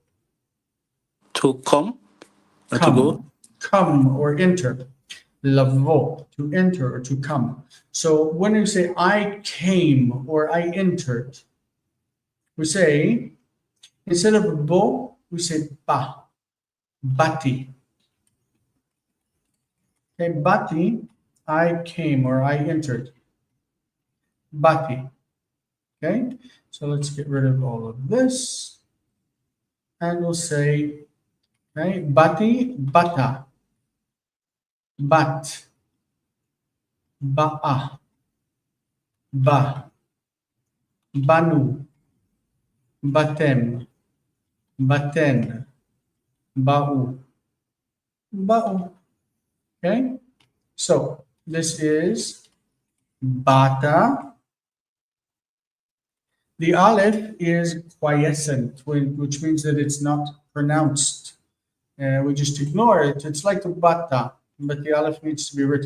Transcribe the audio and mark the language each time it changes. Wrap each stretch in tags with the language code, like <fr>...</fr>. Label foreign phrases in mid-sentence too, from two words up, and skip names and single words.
<en>To come or to go? Come or enter. Lavo, to enter or to come. So when you say I came or I entered, we say, instead of bo, we say</en> <he>בא, באתי.</he> <en>Okay, bati, I came or I entered. Bati. Okay, so let's get rid of all of this. And we'll say, okay,</en> <he>באתי, באת. באת. באה. בא. באנו. באתם. באתן. באו. באו.</he> <en>Okay, so this is bata. The aleph is quiescent, which means that it's not pronounced. We just ignore it. It's like the bata, but the aleph needs to be written.</en>